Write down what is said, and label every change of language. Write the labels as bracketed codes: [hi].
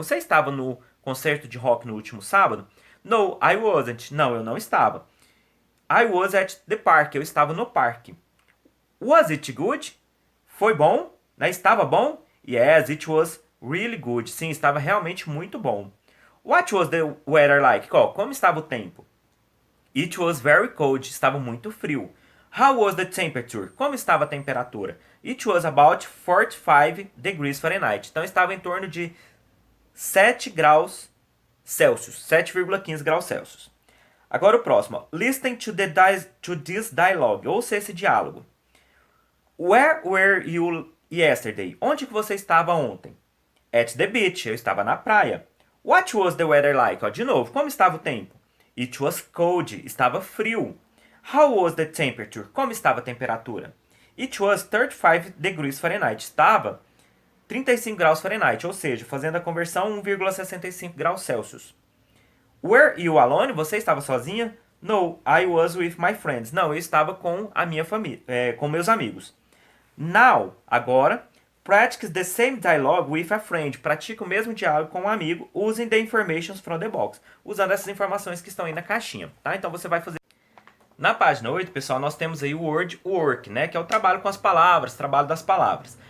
[pt] Você estava no concerto de rock no último sábado? [en] No, I wasn't. [pt] Não, eu não estava. [en] I was at the park. [pt] Eu estava no parque. [en] Was it good? [pt] Foi bom? Né? Estava bom? [en] Yes, it was really good. [pt] Sim, estava realmente muito bom. [en] What was the weather like? [pt] Como estava o tempo? [en] It was very cold. [pt] Estava muito frio. [en] How was the temperature? [pt] Como estava a temperatura? [en] It was about 45 degrees Fahrenheit. [pt] Então estava em torno de 7 graus Celsius, 7,15 graus Celsius. Agora o próximo. Ó. [en] Listen to this dialogue. [pt] Ouça esse diálogo. [en] Where were you yesterday? [pt] Onde que você estava ontem? [en] At the beach. [pt] Eu estava na praia. [en] What was the weather like? [pt] Ó, de novo, como estava o tempo? [en] It was cold. [pt] Estava frio. [en] How was the temperature? [pt] Como estava a temperatura? [en] It was 35 degrees Fahrenheit. [pt] Estava 35 graus Fahrenheit, ou seja, fazendo a conversão 1,65 graus Celsius. [en] Were you alone? [pt] Você estava sozinha? [en] No, I was with my friends. [pt] Não, eu estava com a minha família, com meus amigos. [en] Now, agora, practice the same dialogue with a friend. [pt] Pratique o mesmo diálogo com um amigo [en] using the information from the box. [pt] Usando essas informações que estão aí na caixinha, tá? Então você vai fazer... Na página 8, pessoal, nós temos aí o word work, né? Que é o trabalho com as palavras, trabalho das palavras.